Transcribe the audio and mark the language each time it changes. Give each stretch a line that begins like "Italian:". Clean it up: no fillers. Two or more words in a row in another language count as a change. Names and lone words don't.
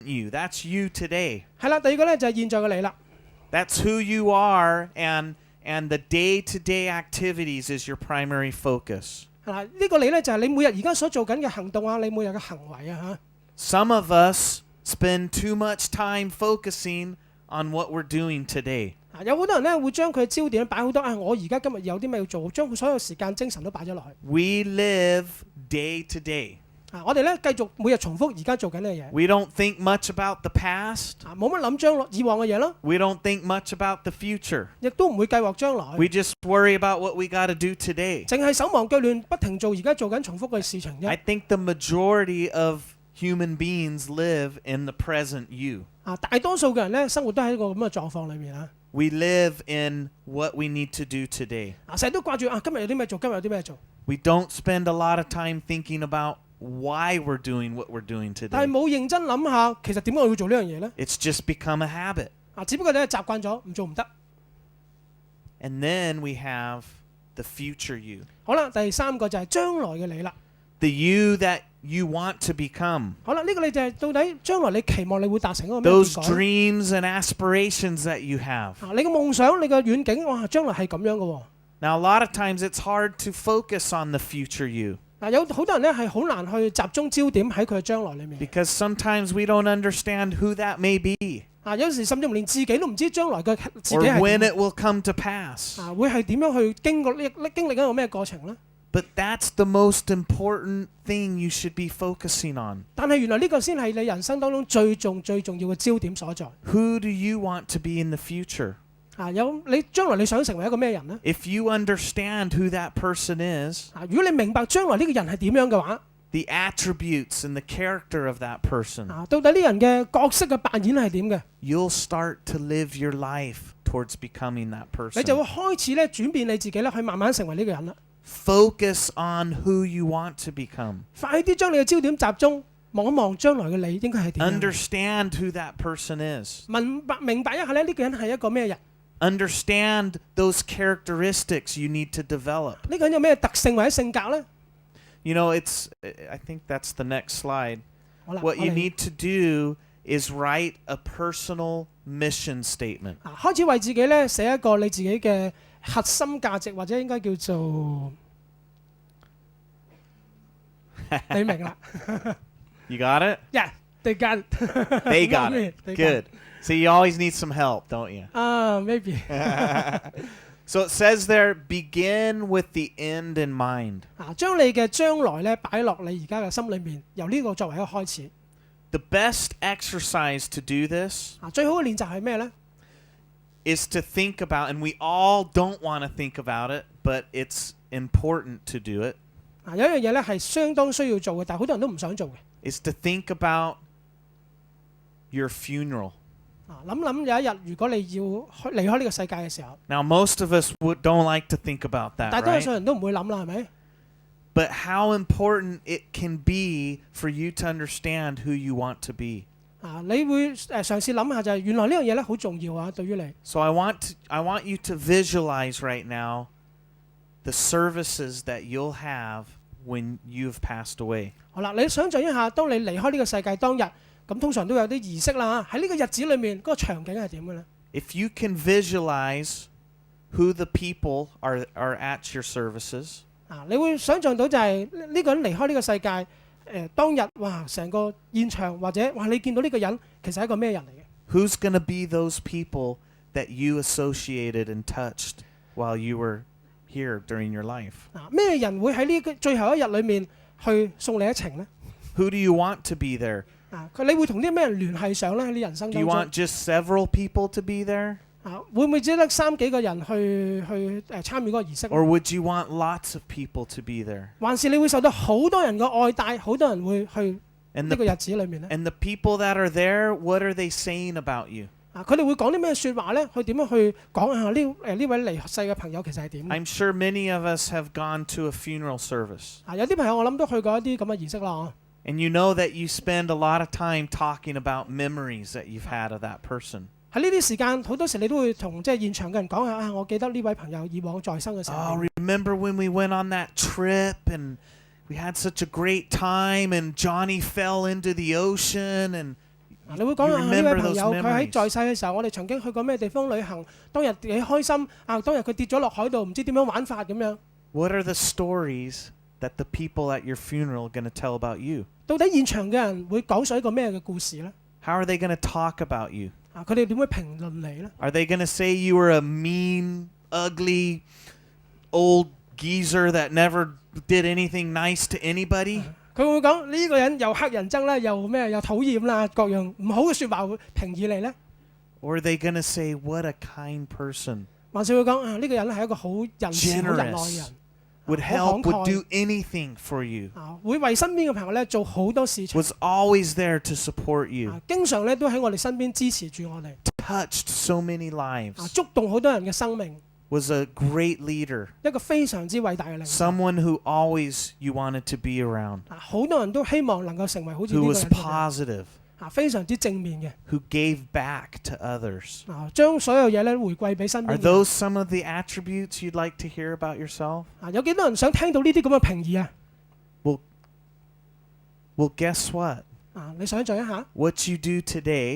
English: you. That's you today.
Cantonese: 係啦，第二個咧就係現在嘅你啦。
English: That's who you are, and the day-to-day activities is your primary focus.
Cantonese: 嗱，呢個你咧就係你每日而家所做緊嘅行動啊，你每日嘅行為啊嚇。
English: Some of us spend too much time focusing on what we're doing today.
Cantonese: 有好多人咧會將佢嘅焦點擺好多我而家今日有啲咩要做，將佢所有時間精神都擺咗落去。
English: We live day to day.
Cantonese: 我哋咧繼續每日重複而家做緊嘅嘢。
English: We don't think much about the past.
Cantonese: 冇乜諗將來以往嘅嘢咯。
English: We don't think much about the future.
Cantonese: 亦都唔會計劃將來。
English: We just worry about what we got to do today.
Cantonese: 淨係手忙腳亂，不停做而家做緊重複嘅事情啫。
English: I think the majority of human beings live in the present you.
Cantonese: 大多數嘅人咧生活都喺一個咁嘅狀況裏面啊。
English: We live in what we need to do today.
Cantonese: 成日都掛住今日有啲咩做，今日有啲咩做。
English: We don't spend a lot of time thinking about why we're doing what we're doing today.
Cantonese: 但係冇認真諗下，其實點解我要做呢樣嘢咧？
English: It's just become a habit.
Cantonese: 只不過你係習慣咗，唔做唔得。
English: And then we have the future you.
Cantonese: 好啦，第三個就係將來嘅你啦。
English: The you that you want to become.
Cantonese: 好啦，呢個你就係到底將來你期望你會達成嗰個咩
English: Those
Cantonese: 結果？
English: dreams and aspirations that you have.
Cantonese: 你嘅夢想，你嘅遠景，哇，將來係咁樣嘅喎。
English: Now a lot of times it's hard to focus on the future you.
Cantonese: 有好多人咧係好難去集中焦點喺佢嘅將來裏面。
English: Because sometimes we don't understand who that may be.
Cantonese: 有時甚至連自己都唔知將來嘅自己
English: Or
Cantonese: 係
English: when
Cantonese: 點。
English: it will come to pass.
Cantonese: 會係點樣去經歷一個咩過程咧？
English: But that's the most important thing you should be focusing on.
Cantonese: 但係原來呢個先係你人生當中最重要嘅焦點所在。
English: Who do you want to be in the future?
Cantonese: 你將來你想成為一個咩人呢？
English: If you understand who that person is,
Cantonese: 如果你明白將來呢個人係點樣嘅話，
English: the attributes and the character of that person,
Cantonese: 到底呢人嘅角色嘅扮演係點嘅？
English: you'll start to live your life towards becoming that
Cantonese: 你就會
English: person.
Cantonese: 開始咧轉變你自己咧，去慢慢成為呢個人啦。
English: Focus on who you want to become.
Cantonese: 快啲將你嘅焦點集中，望一望將來嘅你應該係點樣。
English: Understand who that person is.
Cantonese: 明白一下咧，呢個人係一個咩人？
English: Understand those characteristics you need to develop.
Cantonese: 呢個人有咩特性或者性格呢？
English: You know, I think that's the next slide.
Cantonese: 好啦，
English: What
Cantonese: 我
English: you
Cantonese: 哋
English: need to do is write a personal mission statement.
Cantonese: 開始為自己咧寫一個你自己嘅核心價值，或者應該叫做你明啦。
English: You got it? Yeah, they got it. They got it. They got Good. See, you always need some help, don't you? Maybe. So it says there, begin with the end in mind.
Cantonese: 將你嘅將來咧擺落你而家嘅心裏面，由呢個作為一個開始。
English: The best exercise to do this
Cantonese: 最好嘅練習係咩呢？
English: is to think about, and we all don't want to think about it, but it's important to do it,
Cantonese: 有一樣嘢咧係相當需要做嘅，但係好多人都唔想做嘅。
English: is to think about your funeral.
Cantonese: 諗有一日，如果你要離開呢個世界嘅時候，
English: Now, most of us don't like to think about that,
Cantonese: 大多數
English: right?
Cantonese: 人都唔會諗啦，係咪？
English: But how important it can be for you to understand who you want to be.
Cantonese: 你會嘗試諗下就係原來呢樣嘢咧好重要啊，對於你。
English: So I want you to visualize right now the services that you'll have when you've passed away.
Cantonese: 好啦，你想象一下，當你離開呢個世界當日，咁通常都有啲儀式啦。喺呢個日子裏面，嗰個場景係點嘅咧？
English: If you can visualize who the people are at your services,
Cantonese: 你會想象到就係呢個人離開呢個世界，當日哇，成個現場或者哇，你見到呢個人其實係一個咩人嚟嘅？
English: who's going to be those people that you associated and touched while you were here during your life?
Cantonese: 咩人會喺呢個最後一日裏面去送你一程呢？
English: Who do you want to be there?
Cantonese: 你會同啲咩人聯繫上咧？喺你人生
English: Do
Cantonese: 當
English: you
Cantonese: 中
English: want just several people to be there?
Cantonese: 會唔會只得3幾個人去參與嗰個儀式？
English: Or would you want lots of people to be there?
Cantonese: 還是你會受到好多人嘅愛戴，好多人會去
English: And
Cantonese: 呢個
English: the,
Cantonese: 日子裏面咧？
English: and the people that are there, what are they saying about you?
Cantonese: 佢哋會講啲咩説話咧？去點樣去講下呢位離世嘅朋友其實係點？
English: I'm sure many of us have gone to a funeral service.
Cantonese: 有啲朋友我諗都去過一啲咁嘅儀式啦。
English: And you know that you spend a lot of time talking about memories that you've had of that person.
Cantonese: 喺呢啲時間，好多時你都會同即係現場嘅人講下我記得呢位朋友以往在生嘅時候。
English: Oh, remember when we went on that trip and we had such a great time and Johnny fell into the ocean and
Cantonese: 你會講
English: You
Cantonese: 呢位
English: remember
Cantonese: 朋
English: those
Cantonese: 友佢喺
English: memories.
Cantonese: 在世嘅時候，我哋曾經去過咩地方旅行，當日幾開心啊！當日佢跌咗落海度，唔知點樣玩法咁樣。
English: What are the stories that the people at your funeral are going to tell about you?
Cantonese: 到底現場嘅人會講述一個咩嘅故事呢？
English: How are they going to talk about you?
Cantonese: 佢哋點會評論你呢？
English: Are they going to say you were a mean, ugly, old geezer that never did anything nice to anybody?
Cantonese: 佢會講呢個人又黑人憎啦，又咩又討厭啦，各樣唔好嘅説話會評議你呢？
English: Or are they going to say, what a kind person,
Cantonese: 還是會講呢個人係一個好仁慈、好仁愛嘅人，
English: would
Cantonese: 好
English: help,
Cantonese: 慷
English: would
Cantonese: 慨
English: do anything for you,
Cantonese: 會為身邊嘅朋友咧做好多事情，
English: was always there to support you,
Cantonese: 經常咧都喺我哋身邊支持住我哋，
English: touched so many lives,
Cantonese: 觸動好多人嘅生命，
English: was a great leader,
Cantonese: 一個非常之偉大嘅領袖。
English: someone who always you wanted to be around,
Cantonese: 好多人都希望能夠成為好似呢
English: who
Cantonese: 個
English: was
Cantonese: 人咁樣
English: positive,
Cantonese: 非常之正面嘅，
English: who gave back to others.
Cantonese: 將所有嘢咧回饋俾身邊
English: Are
Cantonese: 嘅人。
English: those some of the attributes you'd like to hear about yourself?
Cantonese: 有幾多人想聽到呢啲咁嘅評議啊？
English: Well, guess what?
Cantonese: 你想象一下，
English: What you do today,